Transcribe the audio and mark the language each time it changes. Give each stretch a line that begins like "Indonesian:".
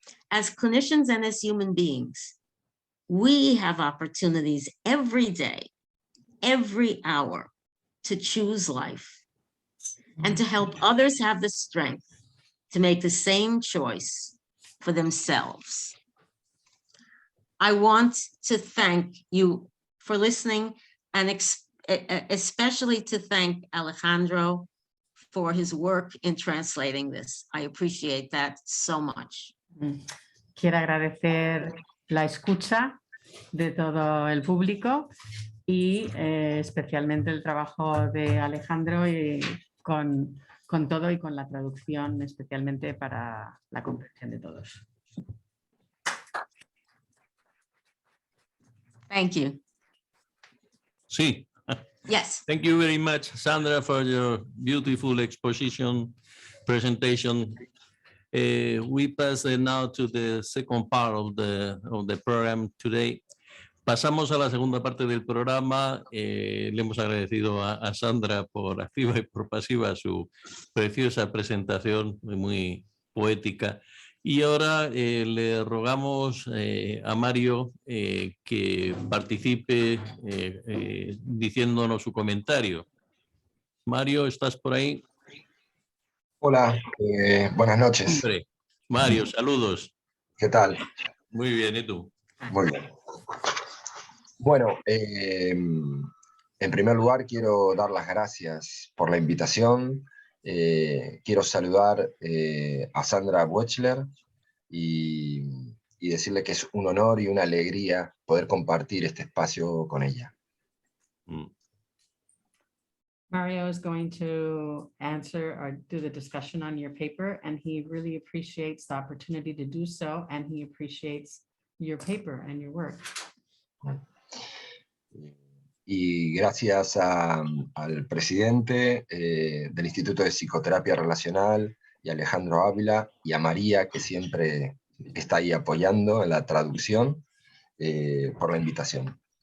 English: As clinicians and as human beings, we have opportunities every day, every hour, to choose life and to help others have the strength to make the same choice for themselves. I want to thank you for listening, and especially to thank Alejandro for his work in translating this. I appreciate that so much.
Spanish: Quiero agradecer la escucha de todo el público y especialmente el trabajo de Alejandro y con todo y con la traducción, especialmente para la comprensión de todos.
English: Thank you.
Spanish: Sí.
English: Yes. Thank you very much, Sandra, for your beautiful exposition, presentation. We pass now to the second part of the program today.
Spanish: Pasamos a la segunda parte del programa. Le hemos agradecido a Sandra por activa y por pasiva su preciosa presentación, muy poética. Y ahora le rogamos a Mario que participe diciéndonos su comentario. Mario, ¿estás por ahí? Hola, buenas noches. Hombre, Mario, saludos. ¿Qué tal? Muy bien, ¿y tú? Muy bien. Bueno, en primer lugar quiero dar las gracias por la invitación. Quiero saludar a Sandra Buechler y decirle que es un honor y una alegría poder compartir este espacio con ella.
English: Mario is going to answer or do the discussion on your paper, and he really appreciates the opportunity to do so, and he appreciates your paper and your work.
Spanish: Y gracias al presidente del Instituto de Psicoterapia Relacional, y a Alejandro Ávila, y a María, que siempre está ahí apoyando en la traducción, por la invitación.